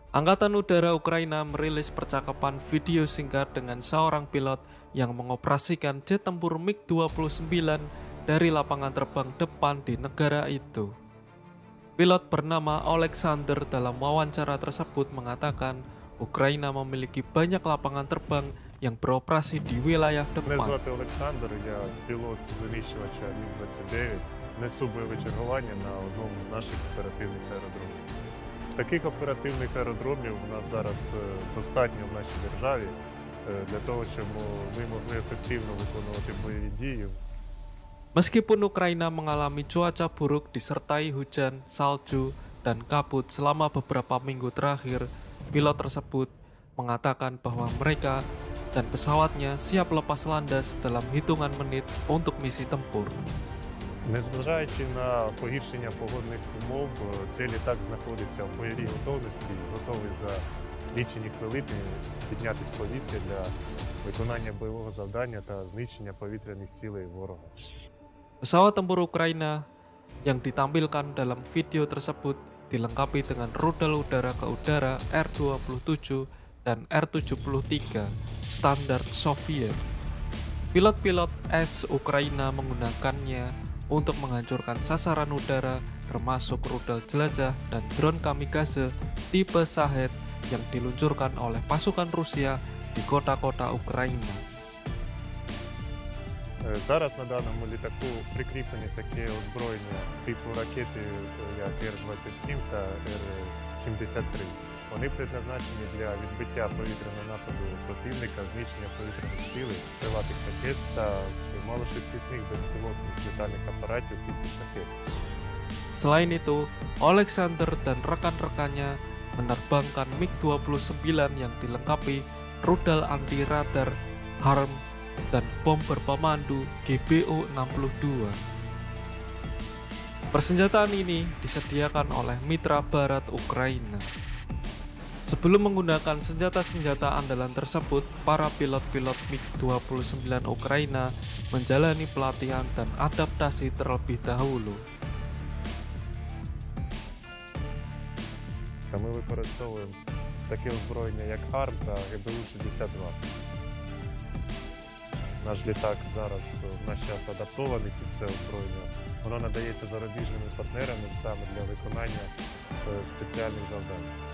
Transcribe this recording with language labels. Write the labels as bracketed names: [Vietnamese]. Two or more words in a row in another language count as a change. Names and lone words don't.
[Indonesian] Angkatan Udara Ukraina merilis percakapan video singkat dengan seorang pilot yang mengoperasikan jet tempur MiG-29 dari lapangan terbang depan di negara itu. Pilot bernama Alexander dalam wawancara tersebut mengatakan Ukraina memiliki banyak lapangan terbang yang beroperasi di wilayah [Ukrainian] Мене [Indonesian] depan. [Ukrainian] звати Олександр, я пілот винищувача МіГ-29, несу бойове чергування на одному з наших оперативних аеродромів. Таких оперативних аеродромів у нас зараз достатньо в нашій державі для того, щоб ми могли ефективно виконувати бойові дії. [Indonesian] Meskipun Ukraina mengalami cuaca buruk disertai hujan, salju, dan kabut selama beberapa minggu terakhir, pilot tersebut mengatakan bahwa mereka dan pesawatnya siap lepas landas dalam hitungan menit untuk misi tempur. [Ukrainian] Незважаючи на погіршення погодних умов, цей літак знаходиться в бойовій готовності, готовий за лічені хвилини піднятися в повітря для виконання бойового завдання та знищення повітряних цілей ворога. [Indonesian] Pesawat tempur Ukraina yang ditampilkan dalam video tersebut dilengkapi dengan rudal udara ke udara R-27 dan R-73 standar Soviet. Pilot-pilot S Ukraina menggunakannya untuk menghancurkan sasaran udara termasuk rudal jelajah dan drone kamikaze tipe Shahed yang diluncurkan oleh pasukan Rusia di kota-kota Ukraina. [Ukrainian] Зараз на даному літаку прикріплені таке озброєння типу ракети, як Р-27 та Р-73. Вони предназначені для відбиття повітряного нападу противника, знищення повітряних цілей, крилатих ракет та малошвидкісних безпілотних літальних апаратів типу Шахед. [Indonesian] Selain itu, Alexander dan rekan-rekannya menerbangkan MiG-29 yang dilengkapi rudal anti-radar HARM dan bom berpemandu GBU-62. Persenjataan ini disediakan oleh mitra barat Ukraina. Sebelum menggunakan senjata-senjata andalan tersebut, para pilot-pilot MiG-29 Ukraina menjalani pelatihan dan adaptasi terlebih dahulu. [Ukrainian] Ми використовуємо таке озброєння, як ХАРМ та ГБУ-62. Наш літак зараз в наш час адаптований під це озброєння. Воно надається зарубіжними партнерами саме для виконання спеціальних завдань.